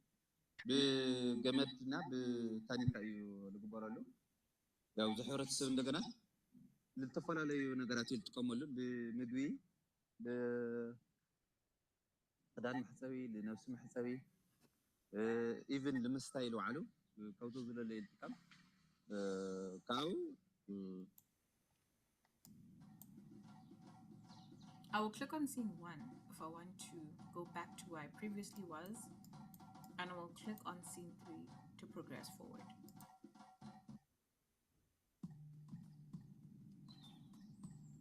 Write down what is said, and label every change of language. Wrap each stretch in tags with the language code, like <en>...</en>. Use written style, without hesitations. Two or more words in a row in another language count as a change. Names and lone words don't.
<ti>ብገመድና ብታኒካ እዩ ዝግበረሉ ያው ዝሕብረተሰብ እንደገና ዝተፈላለዩ ነገራት እዩ ዝጥቀመሉ ብምግቢ ክዳን መሕፀቢ ንነብሲ መሕፀቢ ኢቭን ንምስታይ ኢሉ ባዕሉ ካብቶ ዝለለ ይጥቀም ካብኡ</ti> <en>I will click on Scene 1 if I want to go back to where I previously was, and I will click on Scene 3 to progress forward.</en>